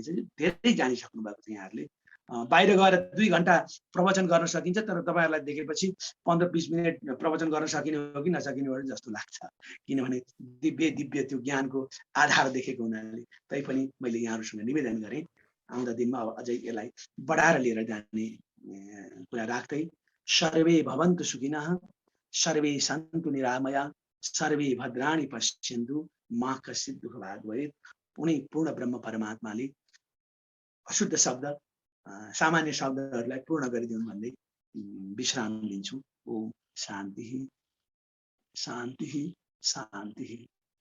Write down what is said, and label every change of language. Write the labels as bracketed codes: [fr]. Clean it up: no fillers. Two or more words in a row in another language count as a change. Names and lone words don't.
[ne] धेरै जानिसक्नु भएको छ यहाँहरूले। बाहिर गएर 2 घण्टा प्रवचन गर्न सकिन्छ, तर तपाईँहरूलाई देखेपछि 15-20 मिनट प्रवचन गर्न सकिने हो कि नसकिने हो जस्तो लाग्छ। किनभने दिव्य त्यो ज्ञानको आधार देखेको हुनाले। तैपनि मैले यहाँहरूसँग निवेदन गरेँ, आउँदा दिनमा अब अझै यसलाई बढाएर लिएर जाने कुरा राख्दै, [sa] सर्वे भवन्तु सुखिनः, सर्वे सन्तु निरामया, सर्वे भद्राणि पश्यन्तु, मा कश्चित् दुःखभाग् भवेत्। [ne] उनी पूर्ण ब्रह्म परमात्माले अशुद्ध शब्द, सामान्य शब्दहरूलाई पूर्ण गरिदिउन् भन्दै विश्राम लिन्छु। [sa] ओम शान्ति शान्ति शान्ति।